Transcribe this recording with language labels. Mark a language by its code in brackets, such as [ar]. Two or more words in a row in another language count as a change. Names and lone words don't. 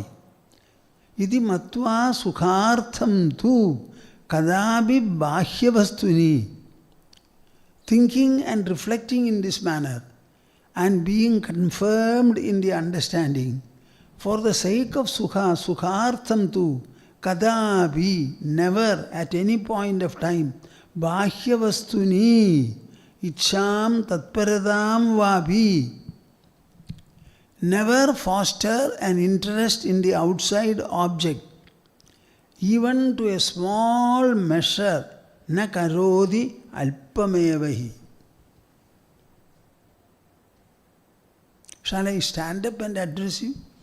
[sa] इति मत्वा सुखार्थं तु कदापि बाह्यवस्तुनि. [en] Thinking and reflecting in this manner and being confirmed in the understanding, for the sake of Sukha, [sa] सुखार्थं तु कदापि, [en] never at any point of time, [sa] बाह्यवस्तुनि इच्छां तत्परतां वापि, [en] never foster an interest in the outside object, even to a small measure, [sa] न करोति अल्पमेव हि. [en] Shall I stand up and address you?